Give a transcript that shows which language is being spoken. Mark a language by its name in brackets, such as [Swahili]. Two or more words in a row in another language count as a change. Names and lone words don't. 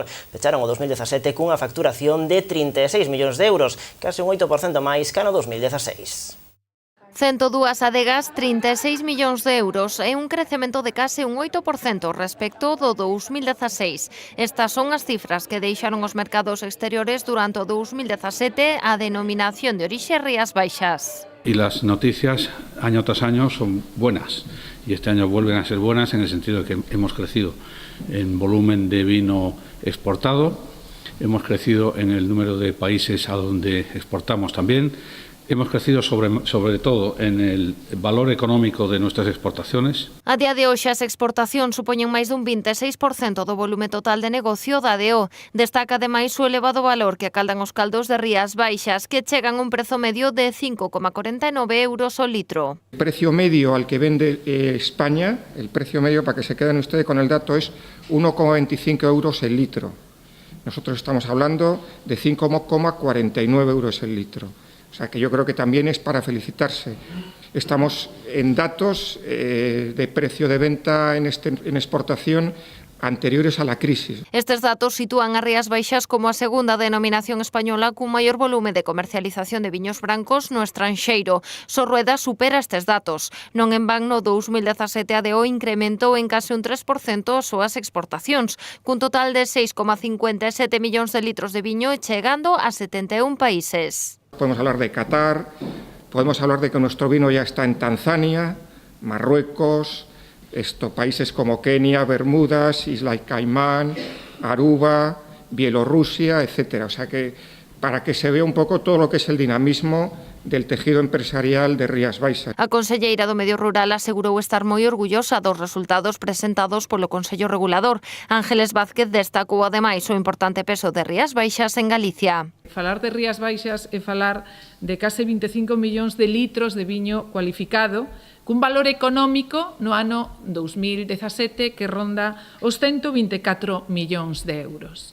[Galician] Pecharon o 2017 cunha facturación de 36 millóns de euros, case un 8% máis que no 2016. 102 adegas, 36 millóns de euros e un crecemento de case un 8% respecto do 2016. Estas son as cifras que deixaron os mercados exteriores durante o 2017 a denominación de orixe Rías Baixas. [Spanish] Y las noticias año tras año son buenas y este año vuelven a ser buenas en el sentido de que hemos crecido en volumen de vino exportado, hemos crecido en el número de países a donde exportamos también. Hemos crecido sobre todo en el valor económico de nuestras exportaciones. [Galician] A día de hoxe as exportacións supoñen máis dun 26% do volume total de negocio da ADO. Destaca ademais o elevado valor que acaldan os caldos de Rías Baixas, que chegan a un prezo medio de 5,49 euros o litro. [Spanish] El precio medio al que vende España, el precio medio, para que se queden ustedes con el dato, es 1,25 euros el litro. Nosotros estamos hablando de 5,49 euros el litro. O sea que yo creo que también es para felicitarse. Estamos en datos de precio de venta en exportación anteriores a la crisis. [Galician] Estes datos sitúan a Rías Baixas como a segunda denominación española cun maior volume de comercialización de viños brancos no estranxeiro. Sorrueda supera estes datos. Non en van no 2017 a DO incrementou en case un 3% as súas exportacións, cun total de 6,57 millóns de litros de viño e chegando a 71 países. [Spanish] Podemos hablar de Qatar, podemos hablar de que nuestro vino ya está en Tanzania, Marruecos, países como Kenia, Bermudas, Islas Caimán, Aruba, Bielorrusia, etcétera. O sea que para que se vea un poco todo lo que es el dinamismo del tejido empresarial de Rías Baixas. [Galician] A conselleira do Medio Rural asegurou estar moi orgullosa dos resultados presentados polo Consello Regulador. Ángeles Vázquez destacou ademais o importante peso de Rías Baixas en Galicia. Falar de Rías Baixas é falar de case 25 millóns de litros de viño cualificado, cun valor económico no ano 2017 que ronda os 124 millóns de euros.